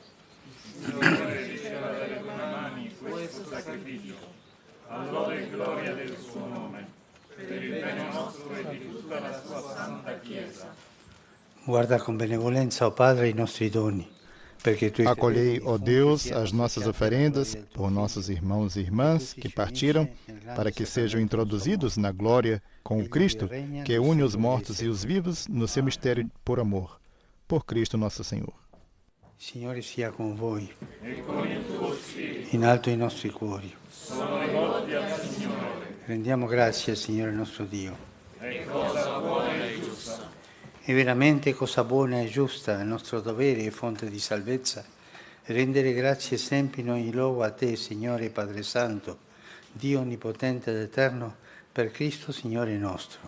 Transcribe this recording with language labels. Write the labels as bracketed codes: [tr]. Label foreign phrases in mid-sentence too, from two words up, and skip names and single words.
[it] Questo sacrificio, allora e gloria del suo nome, per il bene nostro e di tutta la sua santa Chiesa. Guarda con benevolenza, ó Padre, i nostri doni. [pt] Acolhei, ó Deus, as nossas oferendas por nossos irmãos e irmãs que partiram, para que sejam introduzidos na glória com o Cristo, que une os mortos e os vivos no seu mistério por amor. Por Cristo nosso Senhor. [it] Signore sia con voi. E con il tuo spirito. in alto i nostri cuori. sono rivolti al Signore. Rendiamo grazie al Signore nostro Dio. È cosa buona e giusta. È veramente cosa buona e giusta, il nostro dovere e fonte di salvezza, rendere grazie sempre in ogni luogo a Te, Signore Padre Santo, Dio Onnipotente ed Eterno, per Cristo Signore nostro.